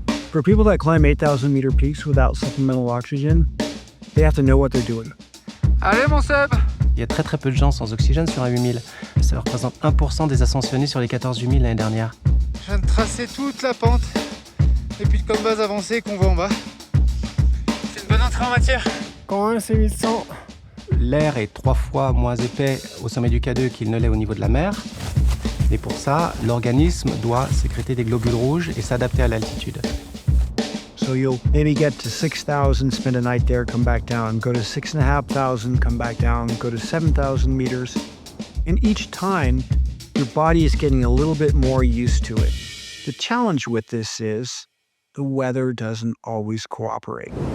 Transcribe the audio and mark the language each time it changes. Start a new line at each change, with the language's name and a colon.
English: For people that climb 8,000 meter peaks without supplemental oxygen, they have to know what they're doing.
French: Allez mon Seb! Il y a très peu de gens sans oxygène sur un 8000. Ça représente 1% des ascensionnistes sur les 14 8000 l'année dernière. Je viens de tracer toute la pente et puis comme base avancée qu'on voit en bas. C'est une bonne entrée en matière. Quand même, c'est 1100. L'air est 3 fois moins épais au sommet du K2 qu'il ne l'est au niveau de la mer. Et pour ça, l'organisme doit sécréter des globules rouges et s'adapter à l'altitude.
English: So you'll maybe get to 6,000, spend a night there, come back down, go to 6,500, come back down, go to 7,000 meters. And each time, your body is getting a little bit more used to it. The challenge with this is the weather doesn't always cooperate.